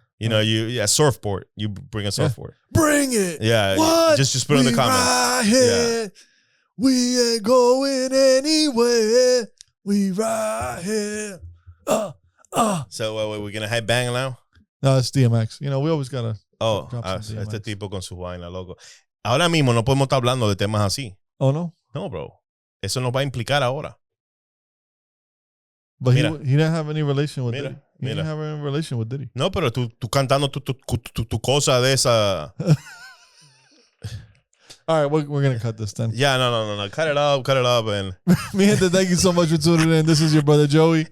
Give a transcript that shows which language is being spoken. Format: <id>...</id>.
<en>You know, surfboard. You bring a surfboard. Bring it. Yeah. What? Just put it in the comment. Right here. Yeah. We ain't going anywhere. We right here. So we're gonna head bang now. No, it's DMX. We always gotta.</en> <es>Este tipo con su vaina, loco. Ahora mismo no podemos estar hablando de temas así.</es> <en>Oh, no?</en> <es>No, bro. Eso nos va a implicar ahora.</es> <en>But he didn't have any relation with Diddy. He didn't have any relation with Diddy.</en> <es>No, pero tú cantando tu cosa de esa.</es> <en>All right, we're going to cut this then. Yeah, no. Cut it up. And</en> <es>Mi gente,</es> <en>thank you so much for tuning in. This is your brother Joey.</en>